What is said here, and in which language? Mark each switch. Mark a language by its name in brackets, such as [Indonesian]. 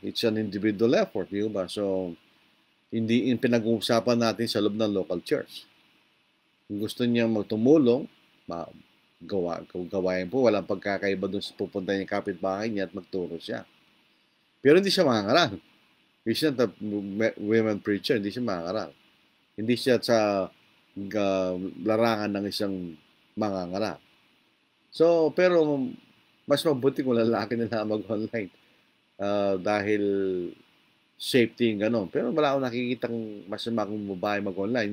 [English] It's an individual effort, [Filipino] di ba? So, hindi pinag-uusapan natin sa loob ng local church. Kung gusto niyang magtumulong, gawain po. Walang pagkakaiba doon sa pupunta niya kapitbahay niya at magturo siya. Pero hindi siya mangangaral. [English] He's not a women preacher. [Filipino] Hindi siya mangangaral. Hindi siya sa larangan ng isang mangangaral. So, pero mas mabuti kung lalaki na mag-online dahil safety yung gano'n. Pero wala akong nakikitang masama kung babae mag-online.